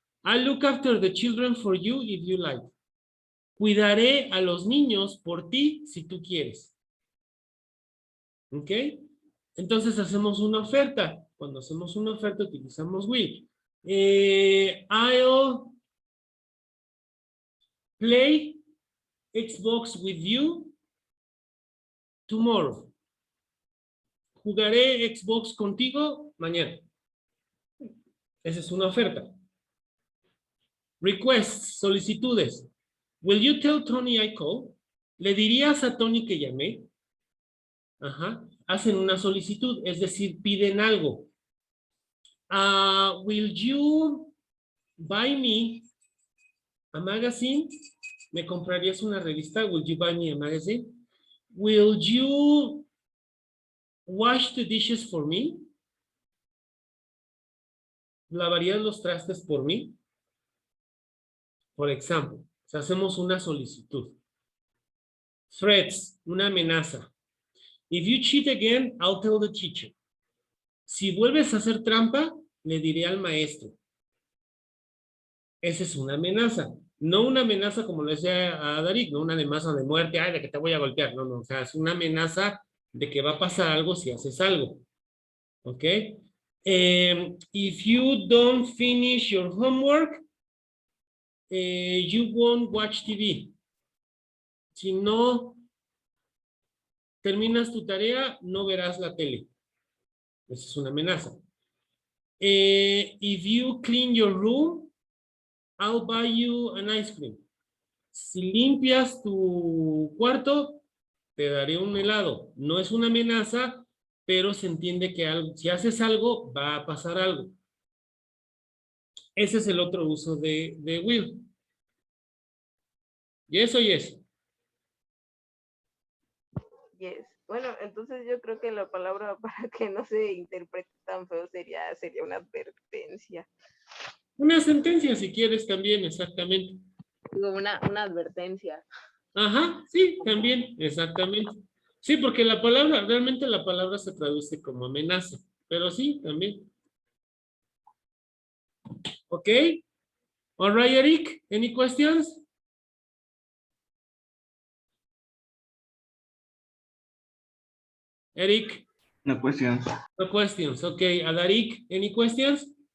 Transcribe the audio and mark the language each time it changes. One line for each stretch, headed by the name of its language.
English: I'll look after the children for you if you like.
Spanish: Cuidaré a los niños por ti si tú quieres. ¿Ok? Entonces hacemos una oferta. Cuando hacemos una oferta utilizamos will.
English: I'll play Xbox with you tomorrow.
Spanish: Jugaré Xbox contigo mañana. Esa es una oferta. Requests, solicitudes.
English: Will you tell Tony I called?
Spanish: ¿Le dirías a Tony que llamé? Ajá. Hacen una solicitud, es decir, piden algo.
English: Will you buy me a magazine?
Spanish: ¿Me comprarías una revista?
English: Will you buy me a magazine? Will you wash the dishes for me?
Spanish: ¿Lavarías los trastes por mí? Por ejemplo, si hacemos una solicitud. Threats, una amenaza.
English: If you cheat again, I'll tell the teacher.
Spanish: Si vuelves a hacer trampa, le diré al maestro. Esa es una amenaza. No una amenaza como le decía a Darik, no una amenaza de muerte, ay, de que te voy a golpear. No, no, o sea, es una amenaza de que va a pasar algo si haces algo. ¿Ok?
English: If you don't finish your homework, you won't watch TV.
Spanish: Si no terminas tu tarea, no verás la tele. Esa es una amenaza.
English: If you clean your room, I'll buy you an ice cream.
Spanish: Si limpias tu cuarto, te daré un helado. No es una amenaza, pero se entiende que si haces algo, va a pasar algo. Ese es el otro uso de will.
English: Yes o yes. Yes.
Spanish: Bueno, entonces yo creo que la palabra para que no se interprete tan feo sería una advertencia. Una sentencia, si quieres, también, exactamente. Digo, una advertencia. Ajá, sí, también, exactamente. Sí, porque realmente la palabra se traduce como amenaza, pero sí, también. ¿Ok?
English: All right, Eric, any questions? Eric,
Spanish: No cuestión.
English: no questions. Okay, Adarik, any questions?